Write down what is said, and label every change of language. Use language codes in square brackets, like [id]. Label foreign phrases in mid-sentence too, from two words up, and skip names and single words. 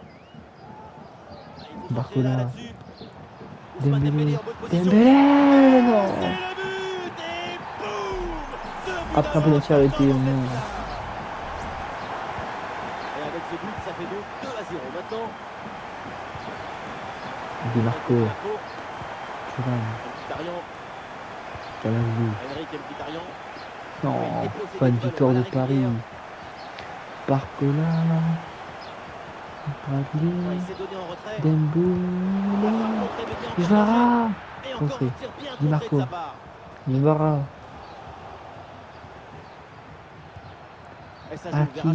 [fr] Il faut sortir là, Barcola. là-dessus. Ousmane Dembélé. en bonne position. Dembélé. C'est Non. le but et boum. Ce but Après un d'avance penalty arrêté, dans cette non. finale. Et avec ce but, ça fait donc 2-0 maintenant. Di Marco. Thuram. Mkhitaryan, Cavani. Henrik Mkhitaryan. Non, Oui, déposé pas une du ballon victoire à de la Paris. régulière. Barcola. Ouais, il Bradley. s'est donné en retrait. Dembélé. La frappe contrée, mais bien Zvara. Et encore Contré. un tir bien Di contré de Marco. sa part. Zvara. Et ça joue vers Achraf